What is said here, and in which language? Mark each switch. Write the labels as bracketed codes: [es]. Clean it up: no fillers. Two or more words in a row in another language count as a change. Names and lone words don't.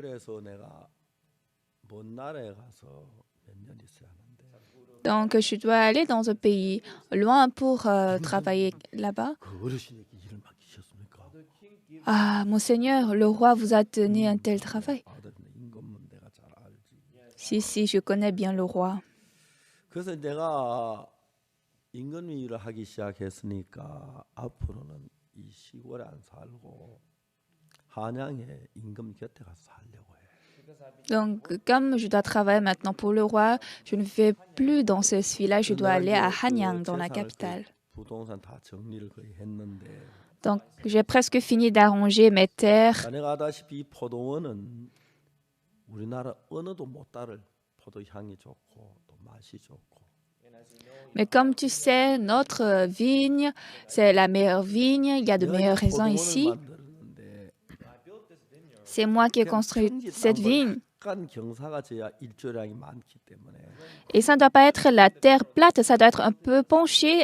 [fr] Donc, je dois aller dans un pays loin pour travailler là-bas. Ah, monseigneur, le roi vous a donné un tel travail. Si, je connais bien le roi. [ko] 그래서 내가 임금님 일을 하기 시작했으니까 앞으로는 이 시골에 안 살고 한양에 임금 곁에 가서 살려고 해. [fr] Donc, comme je dois travailler maintenant pour le roi, je ne vais plus dans ce village, je dois aller à Hanyang, dans la capitale. [ko] 부동산 다 정리를 거의 했는데. [fr] Donc, j'ai presque fini d'arranger mes terres. [ko] 자네가 아다시피 이 포도원은 우리나라 어느도 못 따를 포도 향이 좋고 또 맛이 좋고. [fr] Mais comme tu sais, notre vigne, c'est la meilleure vigne. Il y a de meilleurs raisins ici. C'est moi qui ai construit cette vigne. Et ça ne doit pas être la terre plate, ça doit être un peu penché.